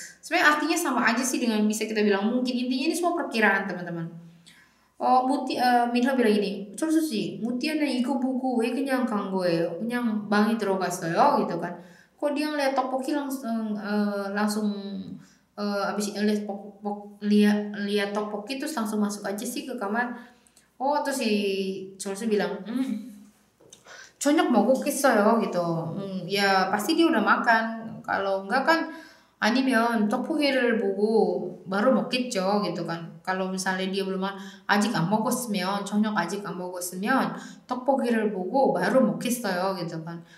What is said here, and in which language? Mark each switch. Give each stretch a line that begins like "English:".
Indonesian: Sebenarnya artinya sama aja sih dengan bisa kita bilang mungkin, intinya ini semua perkiraan teman-teman.
Korean: Minho
Indonesian: bilang gini,
Korean: 철수 씨, 무티는 이거 보고 왜 그냥 간 거예요? 그냥 방에 들어갔어요,
Indonesian: gitu kan. Kok dia ngeliat tteokbokki langsung abis lihat tteokbokki terus langsung masuk aja sih ke kamar. Terus si Chorsu bilang,
Korean: 저녁 먹었겠어요
Indonesian: gitu. Ya pasti dia udah makan. Kalau enggak kan
Korean: 아니면 떡볶이를 보고 바로 먹겠죠
Indonesian: gitu kan. Kalau misalnya dia belum
Korean: 아직 안 먹었으면 저녁 아직 안 먹었으면 떡볶이를 보고 바로 먹겠어요
Indonesian: gitu kan.